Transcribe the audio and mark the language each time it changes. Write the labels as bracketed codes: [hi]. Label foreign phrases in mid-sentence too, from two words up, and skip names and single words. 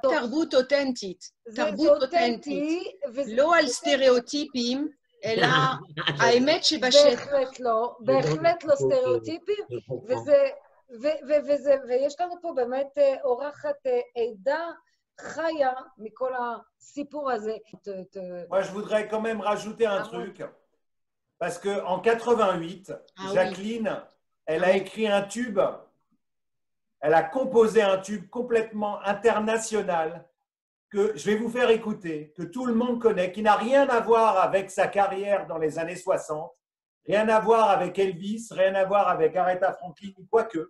[he] תרבות אותנטית. תרבות אותנטית. לא על סטריאוטיפים, אלא האמת שבשטח. בהחלט לא סטריאוטיפים, ויש לנו פה באמת אורחת עדה חיה מכל הסיפור הזה. [fr] Moi, je voudrais quand même rajouter un truc, parce qu'en 88, Jacqueline, elle a écrit un tube, elle a composé un tube complètement international que je vais vous faire écouter, que tout le monde connaît, qui n'a rien à voir avec sa carrière dans les années 60, rien à voir avec Elvis, rien à voir avec Aretha Franklin, quoique.